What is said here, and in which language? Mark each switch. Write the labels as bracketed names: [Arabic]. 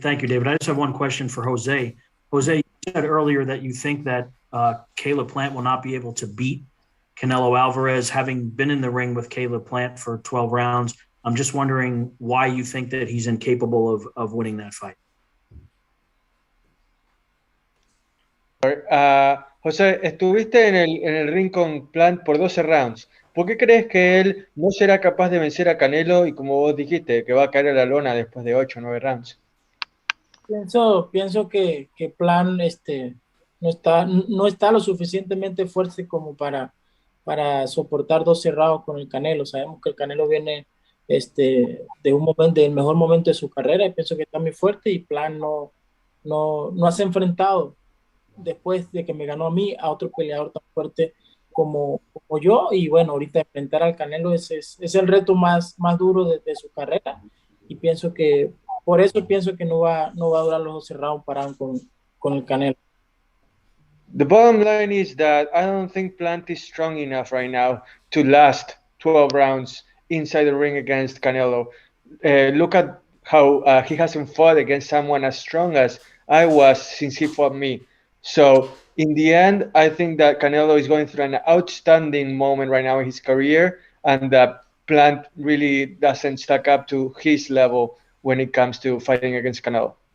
[English] Thank you, David. I just have one question for Jose. Jose, you said earlier that you think that Caleb Plant will not be able to beat Canelo Alvarez, having been in the ring with Caleb Plant for 12 rounds. I'm just wondering why you think that he's incapable of winning that fight. [Spanish] José, estuviste en el ring con Plant por 12 rounds. ¿Por qué crees que él no será capaz de vencer a Canelo y, como vos dijiste, que va a caer a la lona después de 8 o 9 rounds? Pienso que Plant no está lo suficientemente fuerte como para soportar 12 rounds con el Canelo. Sabemos que el Canelo viene del mejor momento de su carrera y pienso que está muy fuerte, y Plant no se ha enfrentado después de que me ganó a mí a otro peleador tan fuerte como yo, y bueno, ahorita enfrentar al Canelo es el reto más duro de su carrera, y por eso pienso que no va a durar los 12 rounds parados con el Canelo. [English] The bottom line is that I don't think Plant is strong enough right now to last 12 rounds inside the ring against Canelo. Look at how he hasn't fought against someone as strong as I was since he fought me. So in the end, I think that Canelo is going through an outstanding moment right now in his career, and that Plant really doesn't stack up to his level when it comes to fighting against Canelo.